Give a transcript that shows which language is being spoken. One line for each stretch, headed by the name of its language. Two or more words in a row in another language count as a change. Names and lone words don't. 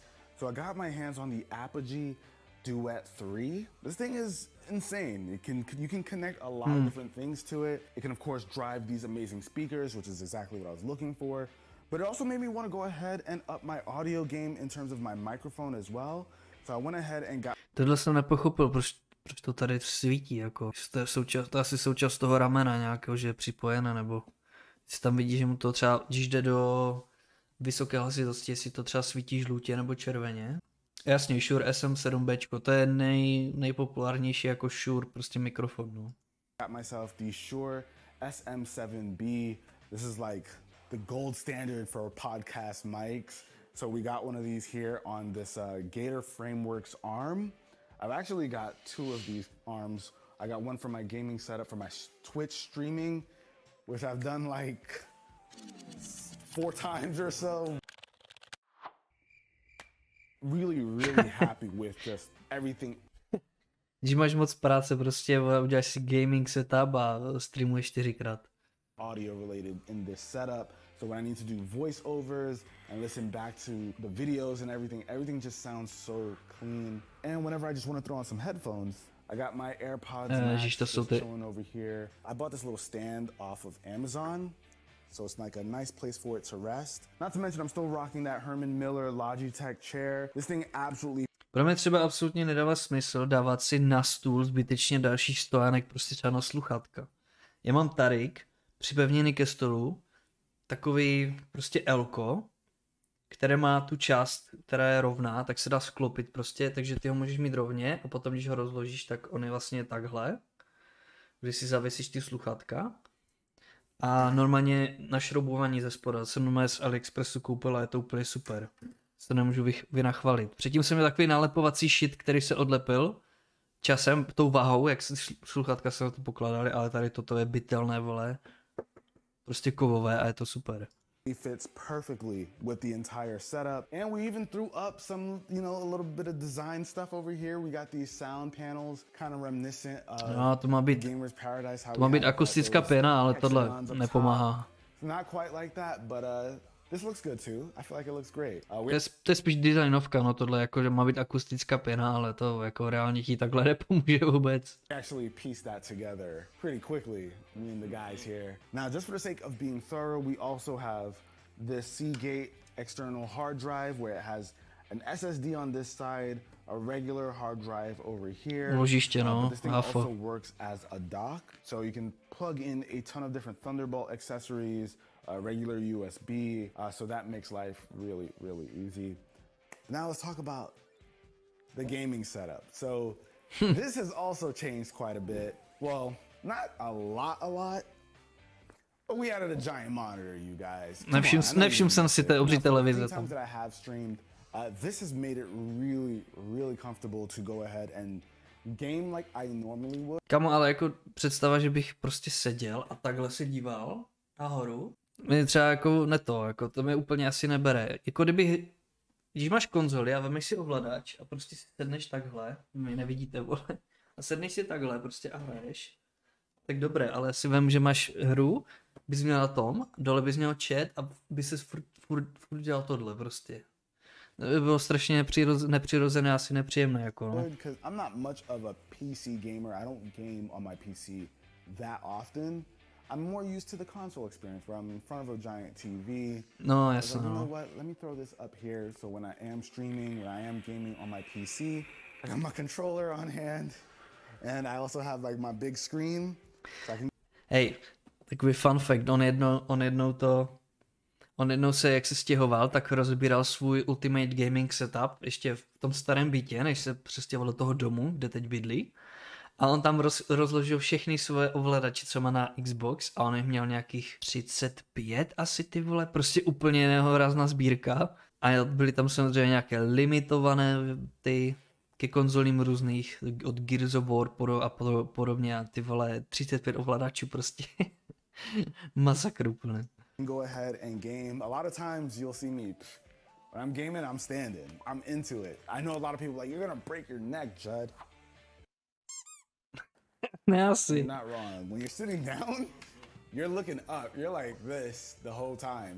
English: So I got my hands on the Apogee Duet 3. This thing is insane. You can connect a lot of different things to it. It can of course drive these amazing speakers, which is exactly what I was looking for. But it also made me want to go ahead and up my audio game in terms of my microphone as well. So I went ahead and got...
Czech: Tohle jsem nepochopil, proč to tady svítí, jako. To je asi součást toho ramena nějakého, že je připojené, nebo si tam vidíš, že mu to třeba, když jde do vysoké hlasitosti, jestli to třeba svítí žlutě nebo červeně. Jasně, Shure SM7B, to je nejpopulárnější jako Shure prostě mikrofon, no.
English: Got myself the Shure SM7B. This is like the gold standard for podcast mics. So we got one of these here on this Gator Frameworks arm. I've actually got two of these arms. I got one for my gaming setup for my Twitch streaming, which I've done like 4 times or so. Really happy with just everything.
Czech: Když máš moc práce, prostě uděláš si
English: gaming setup
Czech: a streamuješ 4krát.
English: Audio related in this setup. So when I need to do voiceovers and listen back to the videos and everything just sounds so clean. And whenever I just want to throw on some headphones, I got my AirPods Max just chilling over here. I bought this little stand off of Amazon. So it's like a nice place for it to rest. Not to mention I'm still rocking that Herman Miller Logitech chair. This thing absolutely...
Czech: Pro mě třeba absolutně nedává smysl dávat si na stůl zbytečně dalších stojánek prostě třeba na sluchátka. Já mám tarik připevněný ke stolu, takový prostě elko, které má tu část, která je rovná, tak se dá sklopit prostě, takže ty ho můžeš mít rovně a potom když ho rozložíš, tak on je vlastně takhle, když si zavěsíš ty sluchátka. A normálně našroubování ze spoda jsem normálně z AliExpressu koupil a je to úplně super. To nemůžu vynachvalit. Předtím jsem měl takový nalepovací šit, který se odlepil časem, tou váhou, jak se sluchátka se na to pokládali, ale tady toto je bytelné, vole. Prostě kovové a je to super.
English: Fits perfectly with the entire setup, and we even threw up some, you know, a little bit of design stuff over here. We got these sound panels, kind of reminiscent of
Czech: to má být,
English: Gamer's Paradise.
Czech: To má být akustická pěna, ale tohle nepomáhá.
English: Not quite like that, but this looks good too. I feel like it looks great.
Czech: To je spíš designovka, no tohle jako, že má být akustická pěna, ale to jako reálně ti takhle nepomůže vůbec.
English: Actually pieced that together pretty quickly, me and the guys here. Now, just for the sake of being thorough, we also have this Seagate external hard drive where it has an SSD on this side, a regular hard drive over here.
Czech: Ložiště, no.
English: But this thing also works as a dock, so you can plug in a ton of different Thunderbolt accessories, regular USB, so that makes life really easy. Now let's talk about the gaming setup. So this has also changed quite a bit. Well, not a lot, but we added a giant monitor, you guys.
Czech: Nevšiml jsem si té obří televize tam.
English: This has made it really comfortable to go ahead and game like I normally would.
Czech: Kamo, ale jako představa, že bych prostě seděl a takhle se díval nahoru. Mě třeba jako jako to mě úplně asi nebere. Jako když máš konzoli a vemeš si ovladač a prostě si sedneš takhle, my nevidíte, vole, a sedneš si takhle prostě a hraješ, tak dobré, ale si vem, že máš hru, bys měl na tom, dole bys měl chat a by se furt dělal tohle prostě. To by bylo strašně nepřirozené, asi nepříjemné, jako no.
English: I'm not much of a PC gamer, I don't game on my PC that often. I'm more used to the console experience where I'm in front of a giant TV. No, yes. Like, you know what? Let me throw this up here so when I am streaming, when I am gaming on my PC, I got my controller on hand, and I also have like my big screen. So I can...
Czech: Hej, takový
English: fun fact,
Czech: on jednou se, jak se stěhoval, tak rozbíral svůj
English: Ultimate Gaming setup
Czech: ještě v tom starém bytě, než se přestěhoval do toho domu, kde teď bydlí. A on tam rozložil všechny svoje ovladače, co má na Xbox, a on jich měl nějakých 35 asi, ty vole, prostě úplně nehorázná sbírka. A byly tam samozřejmě nějaké limitované ty ke konzolím různých, od Gears of War a podobně, a ty vole 35 ovladačů prostě. Masakr úplně.
English: Go ahead and game. A lot of times you'll see me when I'm gaming, I'm standing. I'm into it. I know a lot of people like, you're gonna break your neck, Judd. You're not wrong. When you're sitting down, you're looking up. You're like this the whole time.